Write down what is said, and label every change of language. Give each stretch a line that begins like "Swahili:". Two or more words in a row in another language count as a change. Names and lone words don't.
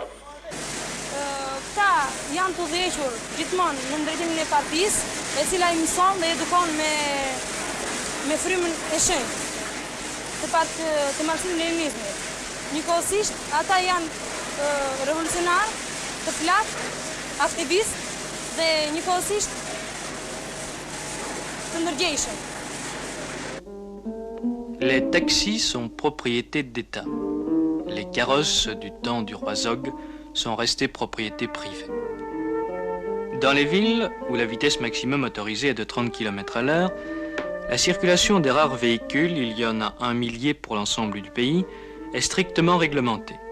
Albanian: Këta janë të udhëhequr gjithmonë në ndërtimin e partisë, e cila I mëson dhe edukon me frymën e shenjtë të marksimin e leninizmit. Njëkohësisht, ata janë revolucionarë, të plakë, aktivistë dhe njëkohësisht të ndërgjegjshëm.
French: Les taxis sont propriété d'État. Les carrosses du temps du roi Zog sont restées propriété privée. Dans les villes où la vitesse maximum autorisée est de 30 km/h, la circulation des rares véhicules, il y en a 1 millier pour l'ensemble du pays, est strictement réglementée.